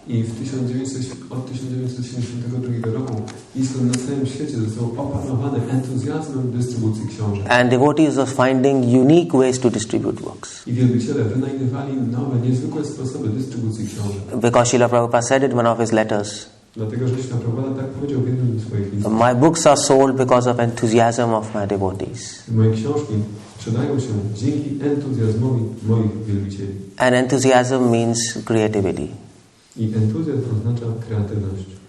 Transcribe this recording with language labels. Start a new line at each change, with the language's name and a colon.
Polish: I od 1972 roku ISKCON na całym świecie został opanowany entuzjazmem dystrybucji książek.
English: And devotees were finding unique ways to distribute books.
Polish: I wielbiciele wynajdywali nowe, niezwykłe sposoby dystrybucji książek.
English: Because Srila Prabhupada said it in one of his letters
Polish: Dlatego, że Krishna Prabhupada tak powiedział w jednym z swoich listów.
English: My books are sold because of enthusiasm of my devotees.
Polish: Moje książki sprzedają się dzięki entuzjazmowi moich wielbicieli.
English: And enthusiasm means creativity.
Polish: I entuzjazm oznacza kreatywność.